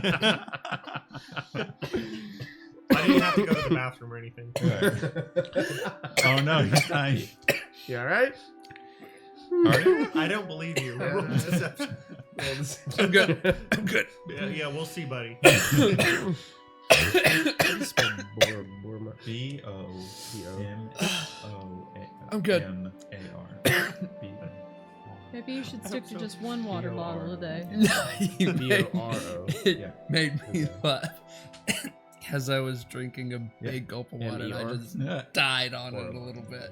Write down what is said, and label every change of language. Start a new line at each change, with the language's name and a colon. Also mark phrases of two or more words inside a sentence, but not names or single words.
English: I didn't have to go to the bathroom or anything. Oh no, he's dying. You alright? Are you? I don't believe you. Roll deception. I'm good. I'm good. Yeah, we'll see, buddy. Boromar. B-O-M-O-A. I'm good. M-A-R. Maybe you should stick to just one water bottle a day. You B-O-R-O. Yeah. made me Okay. laugh. As I was drinking a big gulp of water, and I M-E-R? just Yeah. died on it a little bit.